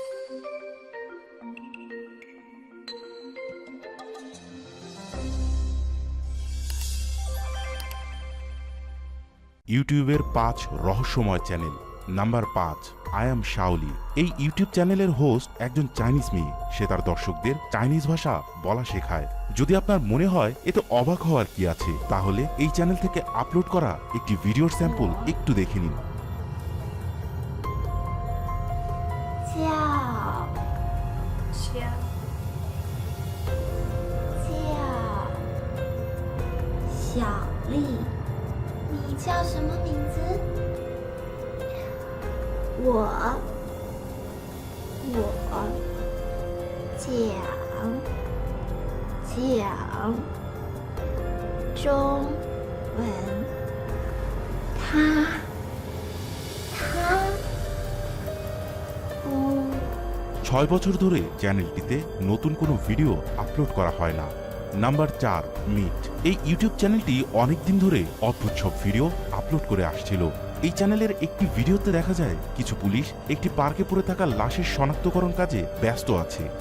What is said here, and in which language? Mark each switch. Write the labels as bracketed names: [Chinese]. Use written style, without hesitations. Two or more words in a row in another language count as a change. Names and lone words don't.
[Bangla] ইউটিউবের 5 রহস্যময় চ্যানেল। নাম্বার 5, [English] I am [Bangla] শাওলি। এই ইউটিউব চ্যানেলের হোস্ট একজন চাইনিজ মেয়ে। সে তার দর্শকদের চাইনিজ ভাষা বলা শেখায়। যদি আপনার মনে হয় এতে অবাক হওয়ার কি আছে, তাহলে এই চ্যানেল থেকে আপলোড করা একটি ভিডিওর স্যাম্পল একটু দেখে নিন। [Chinese] 小丽，你叫什么名字？我讲中文，他不。 [Bangla] 6 বছর ধরে চ্যানেলটিতে নতুন কোনো ভিডিও আপলোড করা হয় না। নাম্বার 4, মিট। এই ইউটিউব চ্যানেলটি অনেকদিন ধরে অদ্ভুত সব ভিডিও আপলোড করে আসছিল। এই চ্যানেলের একটি ভিডিওতে দেখা যায় কিছু পুলিশ একটি পার্কে পড়ে থাকা লাশের শনাক্তকরণ কাজে ব্যস্ত আছে।